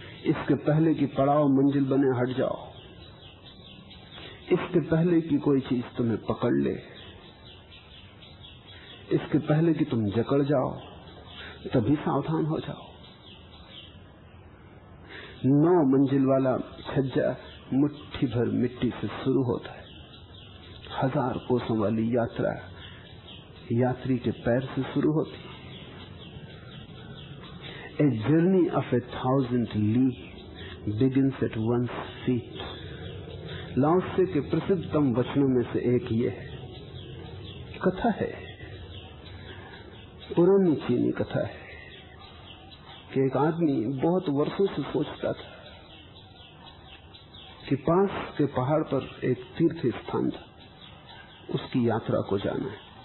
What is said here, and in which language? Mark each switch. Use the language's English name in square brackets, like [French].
[Hindi] इसके पहले कि पड़ाव मंजिल बने हट जाओ। इसके पहले कि कोई चीज तुम्हें पकड़ ले, इसके पहले कि तुम जकड़ जाओ, तभी सावधान हो जाओ। 9 मंजिल वाला छज्जा मुट्ठी भर मिट्टी से शुरू होता है। 1000 कोसों वाली यात्रा यात्री के पैर से शुरू होती है। [English] A journey of 1,000 li begins at one's feet. [Hindi] लाओ त्से के प्रसिद्धतम वचनों में से एक ये है। कथा है, पुरानी चीनी कथा है कि एक आदमी बहुत वर्षों से सोचता था कि पास के पहाड़ पर एक तीर्थ स्थान था, उसकी यात्रा को जाना है।